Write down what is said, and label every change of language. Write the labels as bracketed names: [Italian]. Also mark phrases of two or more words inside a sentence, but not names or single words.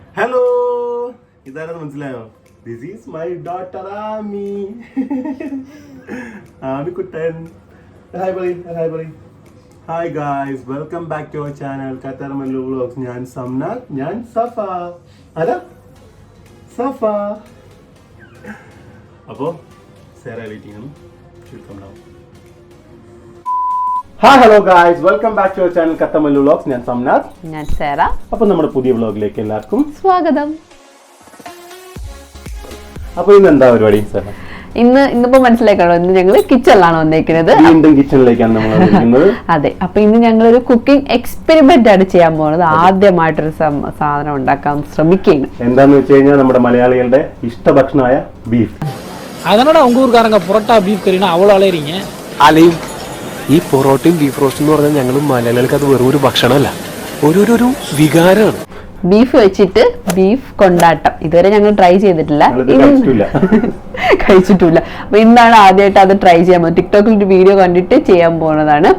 [English] Hello, [Malayalam] ഇതാരെന്ന് മനസ്സിലായോ? [English] This is my daughter Ami. Ami കുട്ടൻ. Hi buddy. Hi guys, welcome back to our channel QatarMalluvlogs. [Malayalam] ഞാൻ സംനാഥ്, ഞാൻ സഫ. അല്ല? സഫ. അപ്പോൾ സേറ വെയിറ്റിംഗ് ആണ്. [English] She'll come now. hi hello guys, welcome back to our channel QatarMalluvlogs. ഞാൻ സംനാഥ്, [Malayalam] ഞാൻ സേറ. അപ്പോൾ നമ്മുടെ പുതിയ വ്ലോഗിലേക്ക് എല്ലാവർക്കും സ്വാഗതം. അപ്പോൾ ഇന്ന് എന്താ പരിപാടി സേറ? ഇന്നിപ്പോ മനസ്സിലാക്കാണോ, ഇന്ന് ഞങ്ങൾ കിച്ചണിലാണ് വന്നേക്കുന്നത്. വീണ്ടും കിച്ചണിലേക്കാണ് നമ്മൾ വന്നിരിക്കുന്നത്. അതെ, അപ്പൊ ഇന്ന് ഞങ്ങളൊരു [English] cooking experiment [Malayalam] ആണ് ചെയ്യാൻ പോകുന്നത്. ആദ്യമായിട്ടൊരു സാധനം ഉണ്ടാക്കാൻ ശ്രമിക്കുകയാണ്. എന്താന്ന് വെച്ച് കഴിഞ്ഞാൽ നമ്മുടെ മലയാളികളുടെ ഇഷ്ടഭക്ഷണമായ ബീഫ്. [Tamil] அதனால உங்க ஊர்க்காரங்க புரோட்டா பீஃப் கறினா அவ்வளோ அலையறீங்க. [Malayalam] അലയും ഈ പൊറോട്ടയും [English] beef roast [Malayalam] എന്ന് പറഞ്ഞാൽ ഞങ്ങൾ മലയാളികൾക്ക് അത് വെറും ഒരു ഭക്ഷണമല്ല, ഒരു വികാരമാണ്. ബീഫ് വെച്ചിട്ട് ബീഫ് കൊണ്ടാട്ടം ഇതുവരെ ഞങ്ങൾ ട്രൈ ചെയ്തിട്ടില്ല, കഴിച്ചിട്ടില്ല. അപ്പൊ ഇന്നാണ് ആദ്യമായിട്ട് അത് ട്രൈ ചെയ്യാൻ പോകുന്നത്. ടിക്ടോക്കിൽ ഒരു വീഡിയോ കണ്ടിട്ട് ചെയ്യാൻ പോകുന്നതാണ്.